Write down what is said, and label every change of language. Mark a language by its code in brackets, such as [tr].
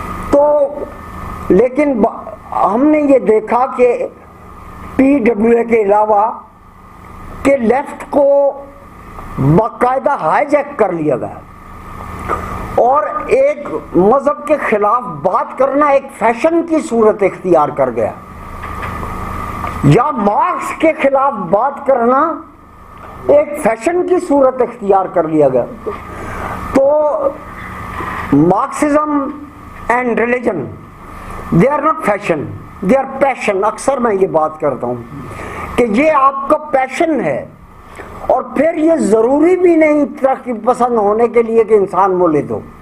[ur] تو لیکن ہم نے یہ دیکھا کہ پی ڈبلیو اے کے علاوہ کہ لیفٹ کو باقاعدہ ہائی جیک کر لیا گیا اور ایک مذہب کے خلاف بات کرنا ایک فیشن کی صورت اختیار کر گیا، یا مارکس کے خلاف بات کرنا ایک فیشن کی صورت اختیار کر لیا گیا. [en] تو Marxism and religion they are not fashion, they are passion. [ur] اکثر میں یہ بات کرتا ہوں کہ یہ آپ کا پیشن ہے اور پھر یہ ضروری بھی نہیں ترقی پسند ہونے کے لیے کہ انسان مولد ہو.